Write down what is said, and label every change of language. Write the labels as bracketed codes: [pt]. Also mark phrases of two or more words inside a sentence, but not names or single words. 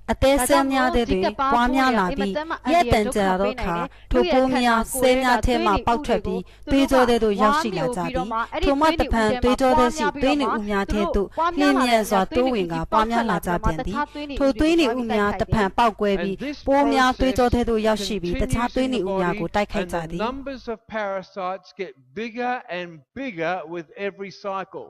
[my] အသေးဆဲများတဲ့တွင်ပွားများလာပြီးရက်တန်ကြာသောအခါထိုပိုးများဆဲများထဲမှပေါက်ထွက်ပြီးသွေးကြောတဲ့သို့ရောက်ရှိလာကြသည်ထိုမှတဖန်သွေးကြောတဲ့ရှိသွေးနေဥများထဲသို့လင်းမြန်စွာတိုးဝင်ကပွားများလာကြပြန်သည်ထိုသွေးနေဥများတဖန်ပေါက်ကွဲပြီးပိုးများသွေးကြောတဲ့သို့ရောက်ရှိပြီးတခြားသွေးနေဥများကိုတိုက်ခိုက်ကြ And သည် [en] the numbers of parasites get bigger and bigger with every cycle.